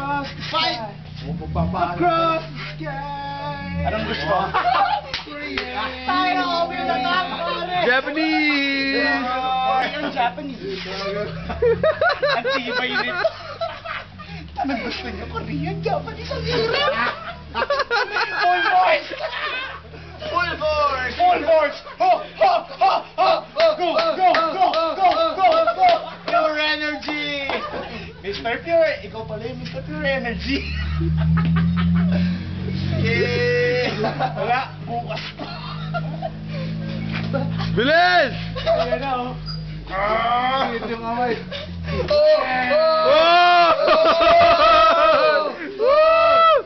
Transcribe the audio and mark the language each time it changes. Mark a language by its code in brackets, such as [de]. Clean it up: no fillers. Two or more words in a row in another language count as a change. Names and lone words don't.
[en] Across the sky. Across the sky. [tl] Anong gusto? Tayo, open na top, pare. Japanese! Yung Japanese. Ang tibay nito. Anong gusto niyo? Korean, Japanese, ang hirap. [en] Full force! Full force! Full force! Ho! Ho! Ho! Ho! Go! Go! Go! Go! Go! Go! Pure energy! Mr. Pure! [tl] Ikaw pala yung Mr. Pure Energy! Yay! Wala! Bukas pa! Bilis! Ayan na, oh! Ito yung kamay. Oh!